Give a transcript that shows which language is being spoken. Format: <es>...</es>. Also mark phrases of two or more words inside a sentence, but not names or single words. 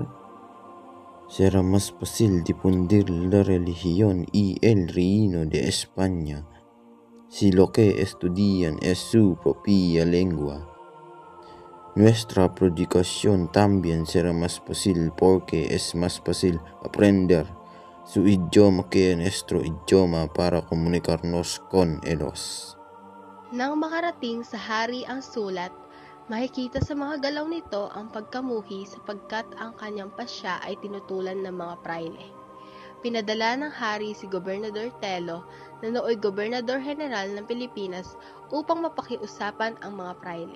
<es>Será más fácil difundir la religión y el reino de España si lo que estudian es su propia lengua. Nuestra predicación también será más fácil porque es más fácil aprender su idioma que nuestro idioma para comunicarnos con ellos.</es> <tl>Nang makarating sa hari ang sulat, makikita sa mga galaw nito ang pagkamuhi sapagkat ang kanyang pasya ay tinutulan ng mga praile. Pinadala ng hari si Gobernador Telo na nooy</tl> <es>Gobernador General</es> <tl>ng Pilipinas upang mapakiusapan ang mga praile.</tl>